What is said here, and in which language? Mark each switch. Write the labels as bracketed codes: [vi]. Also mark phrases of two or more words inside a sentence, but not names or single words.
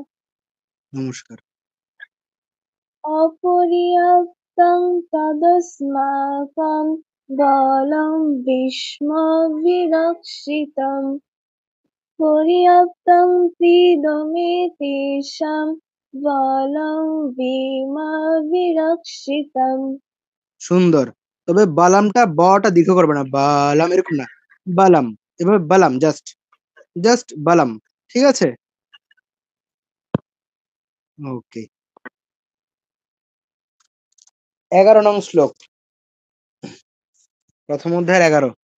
[bn] নমস্কার। [sa] অপর্যাপ্তং তদস্মাকং বলং ভীষ্মাভিরক্ষিতং পর্যাপ্তং ত্রিদমেতেষাং বলং ভীমাভিরক্ষিতং। [bn] সুন্দর, তবে বালামটা বটা দীর্ঘ করবে না, বালাম এরকম না, বালাম। এভাবে বালাম, [en] just just [bn] বালাম, ঠিক আছে। ওকে, 11 নং শ্লোক, প্রথম অধ্যায়ের 11।